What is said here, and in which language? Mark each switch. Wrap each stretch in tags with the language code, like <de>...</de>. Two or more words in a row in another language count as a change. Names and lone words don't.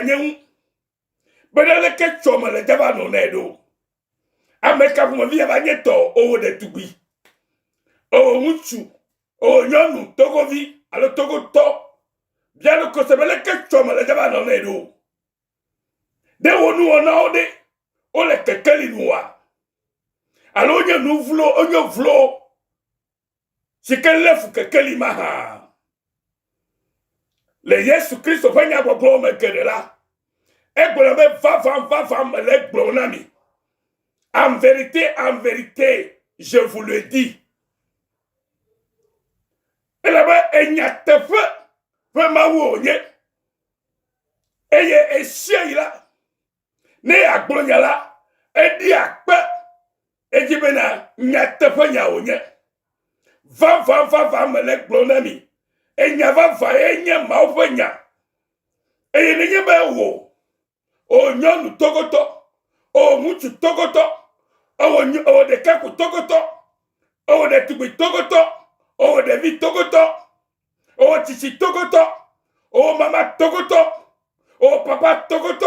<ee>anye ŋu bena leke tsɔ me le dzava nɔ nɛ ɖo ame ka ƒomevi ava nye tɔ owo ɖetugbi owo ŋutsu owo nyɔnu Togovi alo Togotɔ bia ɖo kose be leke tsɔ me le dzava nɔ nɛ ɖo de wo nuwɔnawo ɖe wole kekeli nua alo wonye nu vlo wonye vlo si ke lé fu kekeli ma hã le Yesu Kristo ƒe nyagbɔgblɔwo me geɖe la egblɔ be vava mele gblɔ na mi</ee> <fr>en vérité je vous le dis</fr> <ee>elabe enyateƒe ƒe Mawu wònye eye esia yi la ne agblɔ nya la eɖi akpe edzi bena nyateƒe nya wònye vava mele gblɔ na mi enya vava ye nye Mawu ƒe nya eye nenye be o nyɔnu Togotɔ o ŋutsu Togotɔ o ɖekakpui Togotɔ o ɖetugbui Togotɔ o ɖevi Togotɔ o tsitsi Togotɔ o mama Togotɔ O papa togoto.</ee>